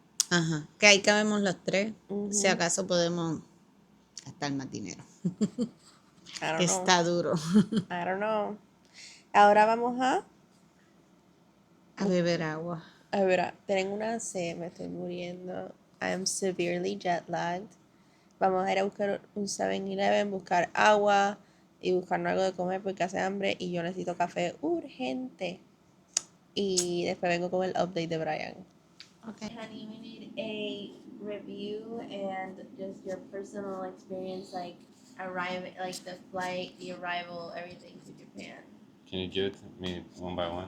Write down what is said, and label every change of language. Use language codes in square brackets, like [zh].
[es] Ajá, que ahí cabemos los tres. Ujú. Si acaso podemos gastar más dinero. [en] I don't know. [es] Está duro. [en] I don't know. [es] Ahora vamos A beber agua. a ver, tengo una sed, me estoy muriendo. [en] I am severely jet lagged. [es] Vamos a ir a buscar un 7-Eleven, buscar agua y buscarnos algo de comer porque hace hambre y yo necesito café urgente. Y después vengo con el update de Brian. [en] Okay. Honey, we need a review and just your personal experience, like arriving, like the flight, the arrival, everything to Japan. Can you give it to me one by one?